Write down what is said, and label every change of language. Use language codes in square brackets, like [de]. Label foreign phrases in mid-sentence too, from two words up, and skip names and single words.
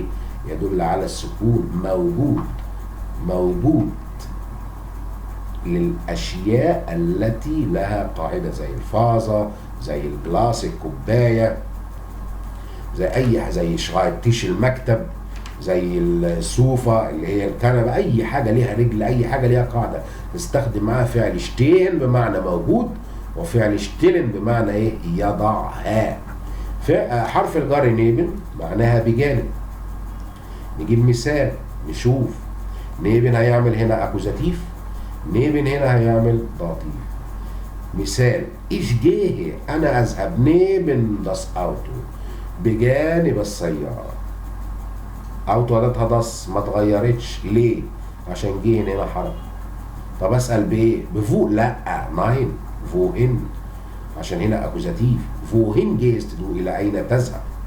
[ar] يدل على السكون، موجود، موجود للاشياء التي لها قاعده، زي الفازه، زي الجلاس الكوبايه، زي شرايطيش المكتب، زي السوفه اللي هي الكنبه، اي حاجه ليها رجل، اي حاجه ليها قاعده نستخدم معاها فعل شتين بمعنى موجود، وفعل شتلن بمعنى ايه؟ يضعها. حرف الجر نيبن معناها بجانب. نجيب مثال نشوف. نيبن هيعمل هنا اكوزاتيف، نيبن هنا هيعمل داتيف. [de] مثال ich gehe [ar] انا اذهب [de] neben das Auto [ar] بجانب السيارة. اوتو اداتها داس ما اتغيرتش. ليه؟ عشان جه هنا حرف. طب اسال بايه؟ بفو؟ لا [de] nein wohin, [ar] عشان هنا اكوزاتيف. [de] wohin gehst [ar] تدعو الى اين تذهب.